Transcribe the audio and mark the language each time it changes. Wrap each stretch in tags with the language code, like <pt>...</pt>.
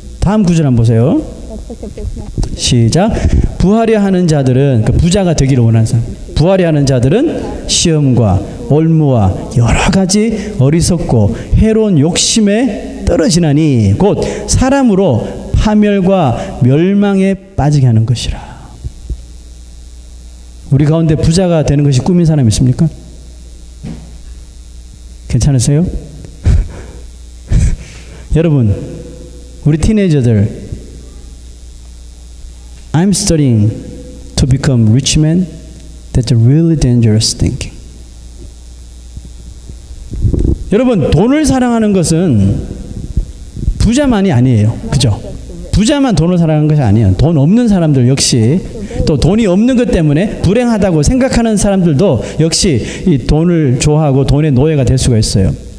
<ko>다음 구절 한번 보세요. 시작. 부하려 하는 자들은, 부자가 되기를 원하는 사람, 부하려 하는 자들은 시험과 올무와 여러 가지 어리석고 해로운 욕심에 떨어지나니 곧 사람으로 파멸과 멸망에 빠지게 하는 것이라. 우리 가운데 부자가 되는 것이 꿈인 사람 있습니까? 괜찮으세요? 여러분, 우리 티네이저들,</ko> <en>I'm studying to become rich man. That's a really dangerous thinking.</en> <ko>여러분, 돈을 사랑하는 것은 부자만이 아니에요. 그죠? 부자만 돈을 사랑하는 것이 아니에요. 돈 없는 사람들 역시, 또 돈이 없는 것 때문에 불행하다고 생각하는 사람들도 역시 이 돈을 좋아하고 돈의 노예가 될 수가 있어요.</ko>